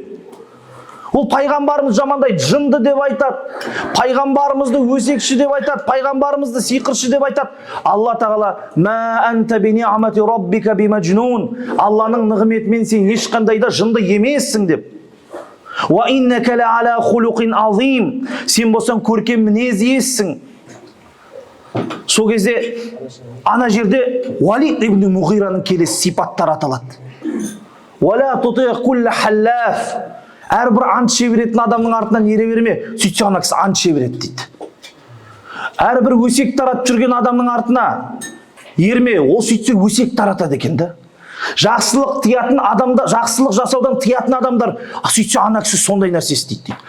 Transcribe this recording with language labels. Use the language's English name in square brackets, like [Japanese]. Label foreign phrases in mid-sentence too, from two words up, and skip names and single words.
[Kazakh] Ол пайғамбарымыз жамандайды, жынды деп айтады, пайғамбарымызды өсекші деп айтады, пайғамбарымызды сиқыршы деп айтады. Алла тағала, [Arabic] ما أنت بنعمة ربك بمجنون. [Kazakh] Алланың нығметімен сен ешқандай да жынды емессің деп. [Arabic] وإنك لعلى خلق عظيم. [Kazakh] Сен болсаң көркем мінез иесісің. Сол кезде ана жерде Валид ибн Муғираның келесі сипаттары аталады. [Arabic] ولا تطع كل حلاف. [Kazakh] Әрбір ант шеберетін адамның артынан ере берме. Сөйтсе ана кісі ант шебереді дейді. Әрбір өсек таратып жүрген адамның артына ерме, ол сөйтсе өсек таратады екен да. Жақсылық тиятын адамда, жақсылық жасаудан тиятын адамдар, сөйтсе ана кісі сондай нәрсе істейді дейді.